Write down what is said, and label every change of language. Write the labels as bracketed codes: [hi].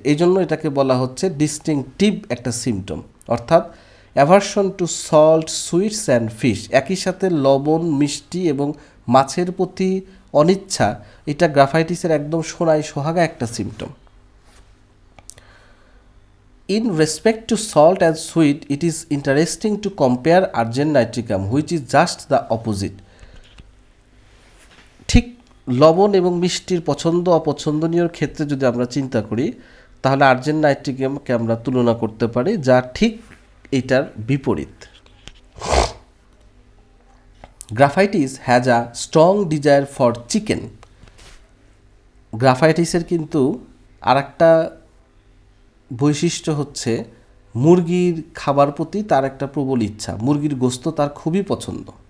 [bn] এই জন্য এটাকে বলা হচ্ছে ডিস্টিংটিভ একটা সিমটম, অর্থাৎ [en] Aversion to salt, sweets and fish. [bn] একই সাথে লবণ, মিষ্টি এবং মাছের প্রতি অনিচ্ছা, এটা গ্রাফাইটিসের একদম সোহাগা একটা symptom. [en] In respect to salt and sweet, it is interesting to compare argent nitricum, which is just the opposite. [bn] ঠিক লবণ এবং মিষ্টির পছন্দ অপছন্দনীয় ক্ষেত্রে যদি আমরা চিন্তা করি, তাহলে আর্জেন্ট নাইট্রিকামকে আমরা তুলনা করতে পারি, যা ঠিক এটার বিপরীত। [en] Graphites has a strong desire for chicken. [bn] গ্রাফাইটিসের কিন্তু আর একটা বৈশিষ্ট্য হচ্ছে মুরগির খাবার প্রতি তার একটা প্রবল ইচ্ছা, মুরগির গোস্ত তার খুবই পছন্দ।